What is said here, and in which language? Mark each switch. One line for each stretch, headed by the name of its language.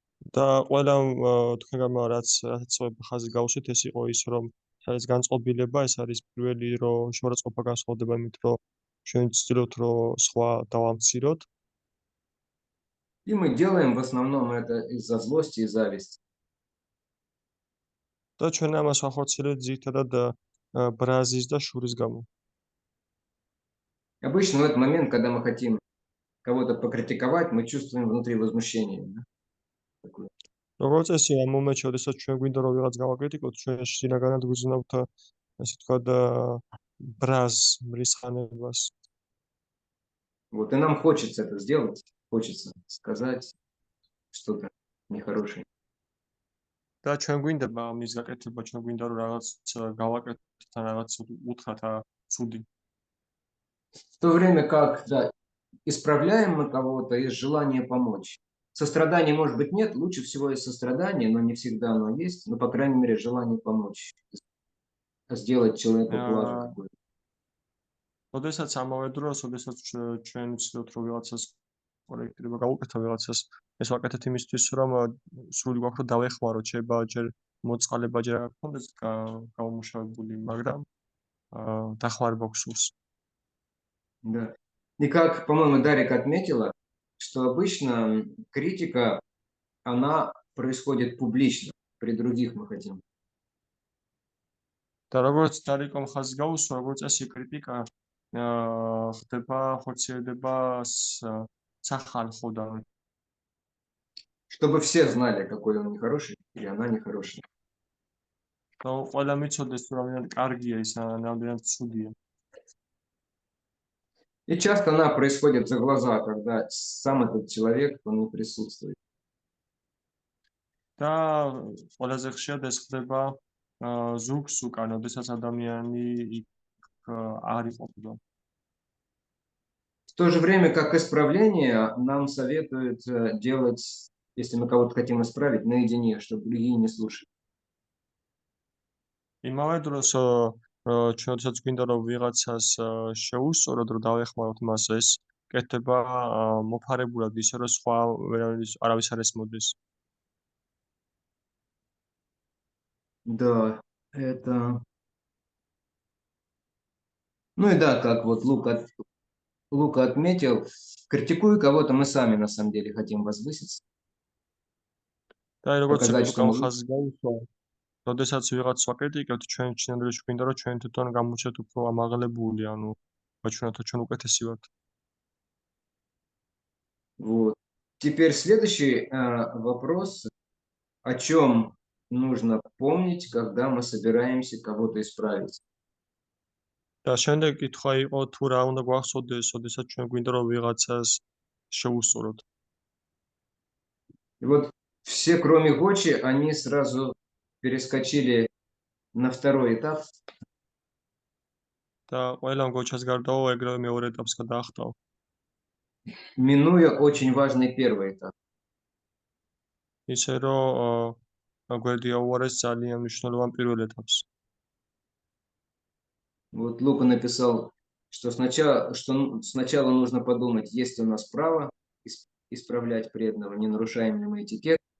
Georgian: და ყველა თქვენგან რაც ხაზი გავუსვით, ეს იყო ის, რომ ეს არის განწყობილება, ეს არის პირველი, რომ შეურაცხყოფა განსხვავდება იმით, რომ ჩვენ ვცდილობთ, რომ სხვა დავამციროთ.
Russian: И мы делаем в основном это из-за злости и зависти.
Georgian: და ჩვენ ამას ვახორციელებთ ძირითადად ბრაზის და შურის გამო.
Russian: Обычно в этот момент, когда мы хотим кого-то покритиковать, мы чувствуем внутри возмущение. Да? Такое.
Georgian: როგორც წესი, ამ მომენტში, როდესაც ჩვენ გვინდა რომ ვიღაც გავაკრიტიკოთ, ჩვენ შინაგანად გვიზნავთ, ასე ვთქვათ, ბრაზს, მრისხანებას.
Russian: Вот, и нам хочется это сделать, хочется сказать что-то нехорошее.
Georgian: და ჩვენ გვინდება ამის გაკეთება, ჩვენ გვინდა რომ რაღაც გავაკეთოთ ან რაღაც უთხრათ ცუდი.
Russian: В то время как, да, исправляем мы кого-то из желания помочь. Сострадания, может быть, нет, лучше всего есть сострадание, но не всегда оно есть, но, по крайней мере, желание помочь, сделать человеку благо какое-то.
Georgian: როდესაც ამავე დროს, როდესაც ჩვენ ვცდილობთ რომ ვიღაცას კორექტირება გავუკეთოთ ვიღაცას, ეს ვაკეთეთ იმისთვის, რომ სრული გვაქვს რომ დავეხმაროთ, შეიძლება ჯერ მოწყალება ჯერ არ გქონდეს გამომუშავებული, მაგრამ დახმარება გვსურს.
Russian: Да. И как, по-моему, Дарик отметила, что обычно критика, она происходит публично, при других мы хотим.
Georgian: და როგორც დარიკომ ხაზი გაუსვა, როგორც წესი კრიტიკა ხდება, ხორციელდება სახალხოდან.
Russian: Чтобы все знали, какой он нехороший, или она нехорошая.
Georgian: და ყველა მიცოდეს, თუ რამდენად კარგია ის, რამდენად ცუდია.
Russian: И часто она происходит за глаза, когда сам этот человек, он не присутствует.
Georgian: და ყველაზე ხშირად ეს ხდება ზურგს უკან, როდესაც ადამიანი იქ არ იყოფება.
Russian: В то же время, как исправление, нам советуют делать, если мы кого-то хотим исправить, наедине, чтобы другие не слушали.
Georgian: იმავე დროს ჩვენ როდესაც გვინდა რომ ვიღაცას შეუსწოროთ, რომ დავეხმაროთ მას, ეს კეთდება მოფარებულად, ისე რომ სხვა არავის არ ესმოდეს.
Russian: Да, это... Ну и да, как вот Лука отметил, критикуя кого-то, мы сами на самом деле хотим возвыситься.
Georgian: და როგორც
Russian: Показать, что
Georgian: ლუკამ
Russian: мы
Georgian: ხაზს გაუსვა, როდესაც ვიღაც ვაკრიტიკებთ, ჩვენ ჩინელში გვინდა რომ ჩვენ თვითონ გამოვჩეთ უფრო ამაღლებული, ანუ ვაჩვენოთ რომ ჩვენ უკეთესი ვართ.
Russian: Вот. Теперь следующий вопрос, о чем нужно помнить, когда мы собираемся кого-то исправить.
Georgian: და შემდეგ კითხვა იყო თუ რა უნდა გვახსოვდეს, როდესაც ჩვენ გვინდა რომ ვიღაცას შეუსწოროთ.
Russian: И вот все, кроме Гочи, они сразу перескочили на второй этап.
Georgian: და ყველამ გოჩას გარდაო ეგრევე მეორე ეტაპს გადაახტავ.
Russian: Минуя очень важный первый этап.
Georgian: ისე რომ გვერდი აუარეს ძალიან მნიშვნელოვან პირველ ეტაპს.
Russian: Вот Лука написал, что сначала нужно подумать, есть ли у нас право исправлять преданного, не нарушаем ли мы этикет.